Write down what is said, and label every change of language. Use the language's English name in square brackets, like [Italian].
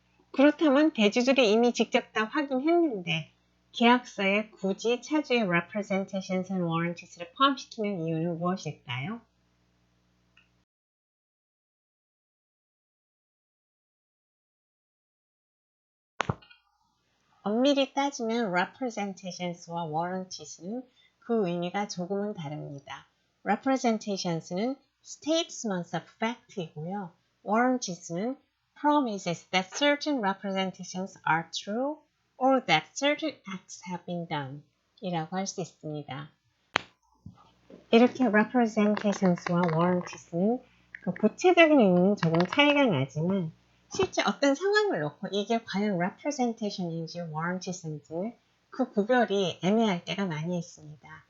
[Korean] 그렇다면 대주들이 이미 직접 다 확인했는데 계약서에 굳이 차주의 Representations and Warranties를 포함시키는 이유는 무엇일까요? 엄밀히 따지면 Representations와 Warranties는 그 의미가 조금은 다릅니다. [English] Representations는 statements of fact이고요. Warranties는 promises that certain representations are true or that certain acts have been done [Korean] 이라고 할 수 있습니다. 이렇게 Representations와 Warranties는 그 구체적인 의미는 조금 차이가 나지만 실제 어떤 상황을 놓고 이게 과연 Representation인지 Warranties인지 그 구별이 애매할 때가 많이 있습니다.